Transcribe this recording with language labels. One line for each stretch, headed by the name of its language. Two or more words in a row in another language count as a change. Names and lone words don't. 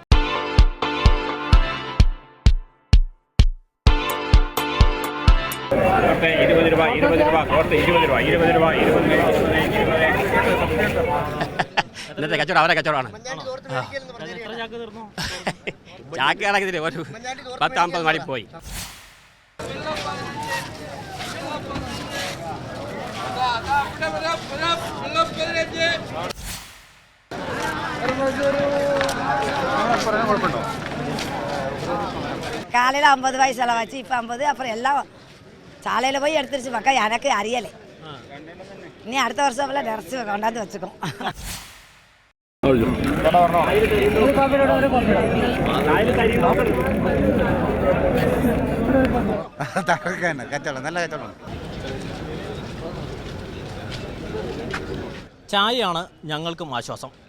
Malayalam: ഇന്നത്തെ കച്ചവടം അവരെ കച്ചവടമാണ്. ചാക്ക് കണക്കിന് ഒരു 10-50 മണി പോയി.
Tamil: காலையில் 50 ரூபாய் செலவாச்சு, இப்போ 50. அப்புறம் எல்லாம் சாலையில் போய் எடுத்துருச்சு மக்கா. எனக்கு அறியலை. இனி அடுத்த வருஷம் எல்லாம் நிறச்சி கொண்டாந்து வச்சுக்கோம்.
Malayalam: ചായയാണ് ഞങ്ങൾക്കും ആശ്വാസം.